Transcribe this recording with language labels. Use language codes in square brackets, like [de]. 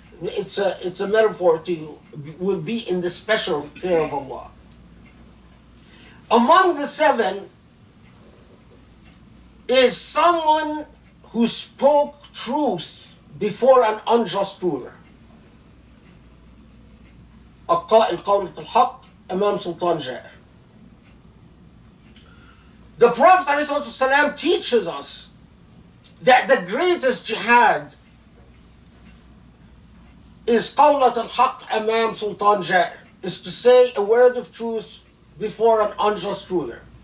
[en] It's a metaphor will be in the special care of Allah. Among the 7 is someone who spoke truth before an unjust ruler. [ar] القائل قولة الحق أمام سلطان جائر. [en] The Prophet ﷺ teaches us that the greatest jihad is [ar] قولة الحق أمام سلطان جائر, [en] is to say a word of truth before an unjust ruler.